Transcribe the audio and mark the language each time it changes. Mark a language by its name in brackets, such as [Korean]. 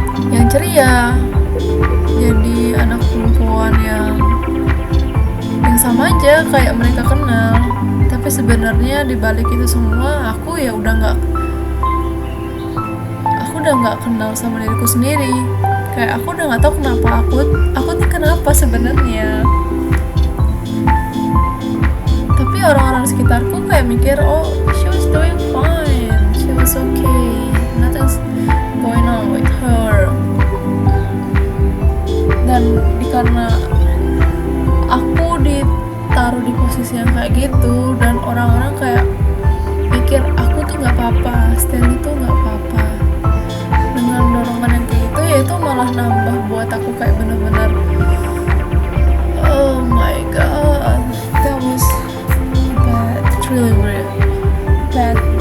[Indonesian] yang ceria, jadi anak perempuan yang sama aja kayak mereka kenal. Tapi sebenarnya di balik itu semua aku udah nggak kenal sama diriku sendiri. Kayak aku udah nggak tahu kenapa aku nih kenapa sebenarnya. Tapi orang-orang sekitarku kayak mikir, [English] oh she was doing fine, she was okay, nothing's going on with her. [Indonesian] Dan karena aku ditaruh di posisi yang kayak gitu, dan orang-orang kayak pikir aku tuh nggak apa-apa, Stanley tuh nggak apa-apa. Dengan dorongan yang kayak gitu, ya itu malah nambah buat aku kayak bener-bener, [English] oh my god, that was bad, it's really weird, bad.